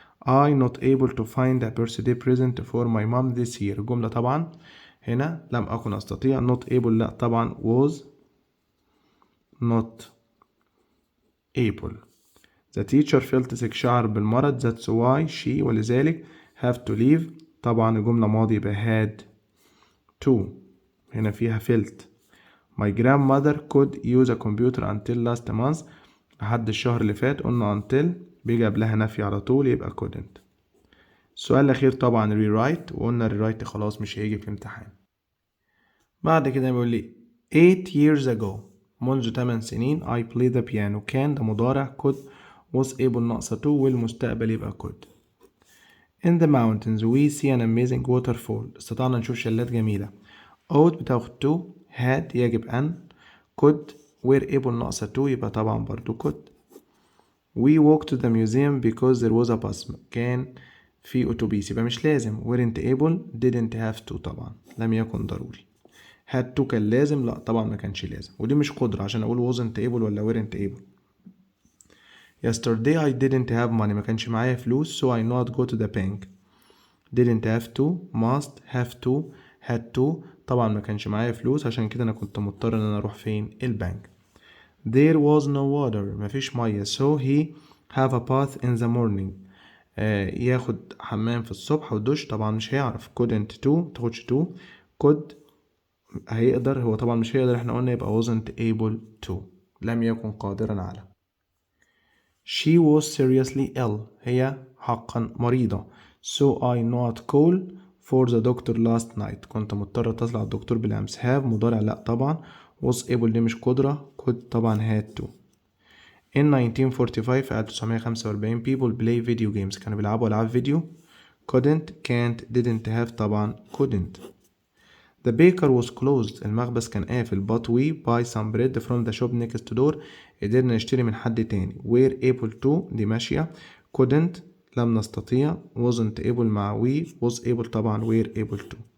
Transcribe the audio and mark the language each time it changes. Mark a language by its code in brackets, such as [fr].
[en] I not able to find a birthday present for my mom this year. [ar] الجملة طبعا هنا لم أكن أستطيع [en] not able [ar] لا طبعا [en] was not able. The teacher felt sick [ar] شعر بالمرض [en] that's why she [ar] ولذلك [en] have to leave [ar] طبعا الجملة ماضي يبقى [en] had to [ar] هنا فيها [en] felt. My grandmother could use a computer until last month [ar] لحد الشهر اللي فات قلنا [en] until [ar] بيجي قبلها نفي على طول يبقى [en] couldn't. [ar] السؤال الأخير طبعا rewrite، وقلنا rewrite خلاص مش هيجي في الامتحان. بعد كده بيقول لي [en] 8 years ago، [ar] منذ 8 سنين [en] I played the piano، [ar] كان ده مضارع [en] could was able [ar] ناقصة to، والمستقبل يبقى could. [en] In the mountains we see an amazing waterfall، [ar] استطعنا نشوف شلات جميلة. [en] ought [ar] بتاخد [en] to، had [ar] يجب أن، [en] could were able [ar] ناقصة [en] to [ar] يبقى طبعا برضو [en] could. We walked to the museum because there was a bus، [ar] كان في أتوبيس يبقى مش لازم. [en] weren't able didn't have to، [ar] طبعا لم يكن ضروري. [en] had to [ar] كان لازم، لا طبعا ما كانش لازم، ودي مش قدرة عشان أقول [en] wasn't able [ar] ولا [en] weren't able. Yesterday I didn't have money، [ar] ما كانش معايا فلوس [en] so I not go to the bank. didn't have to must have to had to، [ar] طبعا ما كانش معايا فلوس عشان كده أنا كنت مضطر إن أنا أروح فين؟ البنك. [en] There was no water، [ar] مفيش مية [en] so he have a bath in the morning، [ar] ياخد حمام في الصبح ودش، طبعا مش هيعرف. [en] couldn't to [ar] تاخدش to، could هيقدر، هو طبعا مش هيقدر، احنا قلنا يبقى [en] wasn't able to، [ar] لم يكن قادرا على. [en] She was seriously ill، [ar] هي حقا مريضة [en] so I not call for the doctor last night، [ar] كنت مضطر اتصل على الدكتور بالأمس. have مضارع لا طبعا، [en] was able [ar] دي مش قدرة، could طبعا [en] had to. In 1945 [ar] في 1945 [en] people play video games، [ar] كانوا بيلعبوا ألعاب فيديو. [en] couldn't can't didn't have [ar] طبعا [en] couldn't. The baker was closed، [ar] المخبز كان قافل [en] but we buy some bread from the shop next door، [ar] قدرنا نشتري من حد تاني. [en] were able to [ar] دي ماشية، [en] couldn't [ar] لم نستطيع، [en] wasn't able [ar] مع [en] we was able [ar] طبعا [en] were able to.